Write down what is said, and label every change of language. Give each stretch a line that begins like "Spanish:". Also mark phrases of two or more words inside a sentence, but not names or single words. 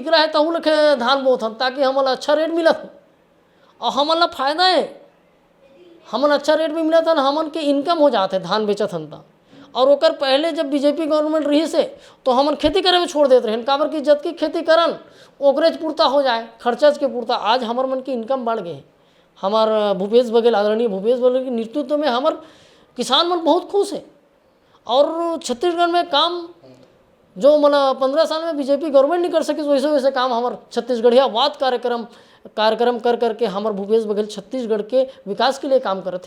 Chhattisgarhi: टिकरा है तहु ले धान बोत हन, ताकि हमन अच्छा रेट मिलत है और हमन ला फायदा है, हमन अच्छा रेट में मिलत हन, हमन के इनकम हो जाते धान बेचत हन ता। और ओकर पहले जब बीजेपी गवर्नमेंट रही से तो हमन खेती करे में छोड़ देते रहे, काबर की जतकी खेती करन ओकरेज पूर्ता हो जाए, खर्चज के पूर्ता। आज हमार मन की इनकम बढ़ गए। हमार भूपेश बघेल, आदरणीय भूपेश बघेल के नेतृत्व में हमार किसान मन बहुत खुश है। और छत्तीसगढ़ में काम जो मतलब 15 साल में बीजेपी गवर्नमेंट नहीं कर सकी, वैसे वैसे काम हमार छत्तीसगढ़िया वाद कार्यक्रम कर करके हमार भूपेश बघेल छत्तीसगढ़ के विकास के लिए काम करते थे।